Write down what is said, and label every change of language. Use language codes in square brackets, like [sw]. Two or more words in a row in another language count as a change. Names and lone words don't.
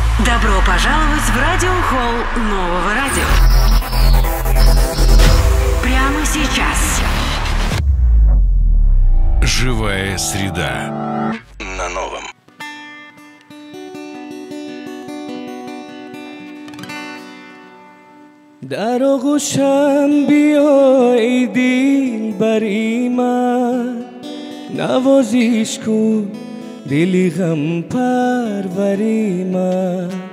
[ru] Добро пожаловать в радиохолл нового радио. Прямо сейчас. Живая среда на новом. [tg] در آغوشم بیا ای دلبری من، نوازش کن دلی غم پروری من،